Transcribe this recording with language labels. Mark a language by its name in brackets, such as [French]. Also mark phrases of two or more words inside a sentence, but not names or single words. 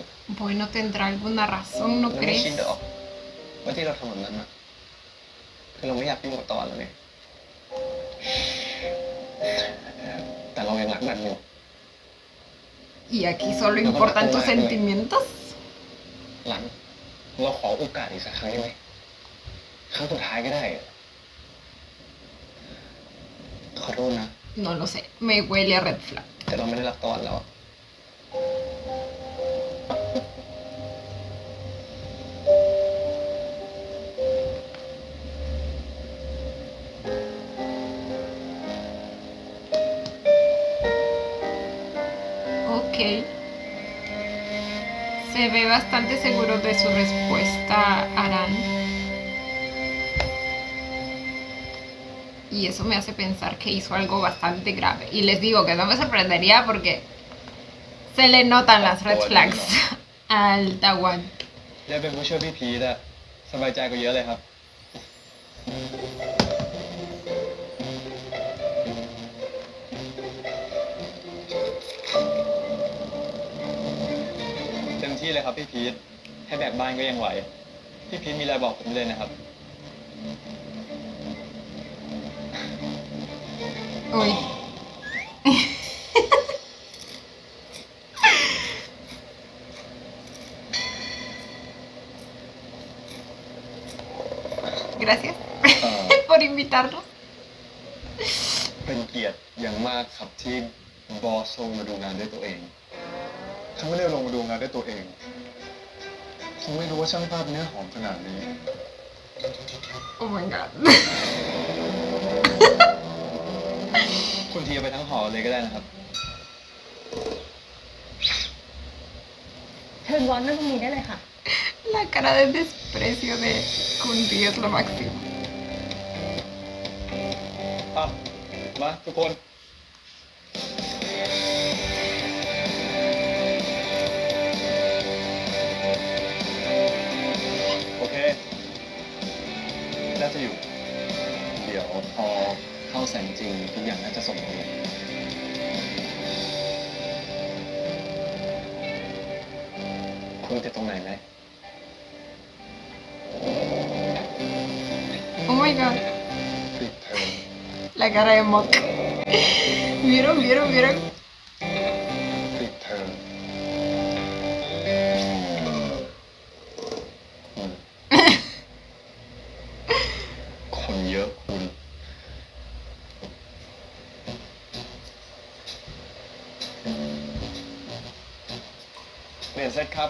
[Spanish] Bueno, tendrá alguna razón, ¿no [Thai] แล้วไม่คิด [Spanish] crees? [Thai] เหรอว่าที่เราทำแบบนั้นอะคือเราไม่อยากยุ่งกับตอนแล้วเนี่ยแต่เรายังรักรันอยู่ [Spanish] ¿Y aquí solo importan tus sentimientos? [Thai] รันเราขอโอกาสอีกสักครั้งได้ไหมครั้งสุดท้ายก็ได้อะขอโทษนะ [Spanish] No lo sé, me huele a [English] red flag. [Thai] แต่เราไม่ได้รักตอนแล้วอะ [Spanish] Ok. Se ve bastante seguro de su respuesta, Aran. Y y eso me hace pensar que hizo algo bastante grave. Y les digo que no me sorprendería porque se le notan las [English] red flags [Spanish] al Tawan. [Thai] ได้เป็นผู้ช่วยพี่พีทอะสบายใจกว่าเยอะเลยครับ เต็มที่เลยครับพี่พีทให้แบกบ้านก็ยังไหว พี่พีทมีอะไรบอกผมเลยนะครับ [Spanish] Uy. Gracias por invitarnos. [Thai] เป็นเกียรติอย่างมากครับที่บอสลงมาดูงานด้วยตัวเองถ้าไม่ได้ลงมาดูงานด้วยตัวเองคงไม่รู้ว่าช่างภาพเนื้อหอมขนาดนี้ [English] Oh my god. [Thai] คุณทีเอาไปทั้งหอเลยก็ได้นะครับ เชิญวอนนั่งตรงนี้ได้เลยค่ะ [Spanish] La cara de desprecio de Kunti es lo máximo. [Thai] อ่ะ มาทุกคน โอเค น่าจะอยู่ เดี๋ยวพอเข้าแสงจริงทุกอย่างน่าจะสมบูรณ์คุณติดตรงไหนไหม [English] Oh my god. [Thai] ปิดเทอม [Spanish] La cara de Mock. ¿Vieron? ¿Vieron? ¿Vieron? [Thai] ปิดเทอมคนเยอะคุณ เรียนเสร็จครับ